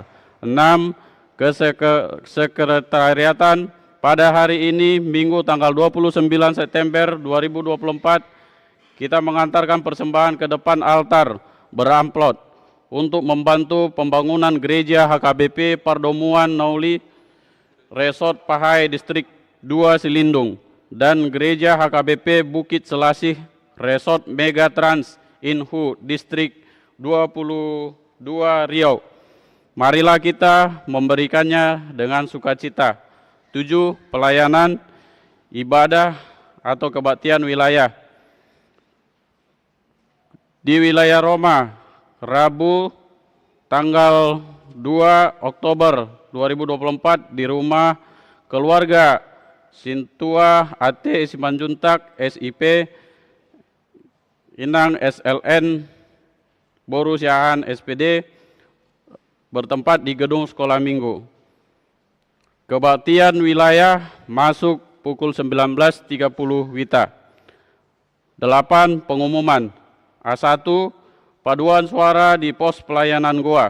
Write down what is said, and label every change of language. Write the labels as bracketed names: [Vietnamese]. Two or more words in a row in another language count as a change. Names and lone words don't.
[Indonesian] 6. Kesekretariatan pada hari ini, Minggu tanggal 29 September 2024, kita mengantarkan persembahan ke depan altar beramplot untuk membantu pembangunan gereja HKBP Pardomuan Nauli, Resort Pahai Distrik 2 Silindung, dan gereja HKBP Bukit Selasih, Resort Megatrans Inhu Distrik 22 Riau. Marilah kita memberikannya dengan sukacita. 7. Pelayanan ibadah atau kebaktian wilayah. Di wilayah Roma, Rabu tanggal 2 Oktober 2024 di rumah keluarga Sintua AT Simanjuntak SIP Inang SLN Boru Siahan SPD bertempat di gedung sekolah minggu. Kebaktian wilayah masuk pukul 19.30 WITA. 8. Pengumuman. A1. Paduan suara di pos pelayanan Goa.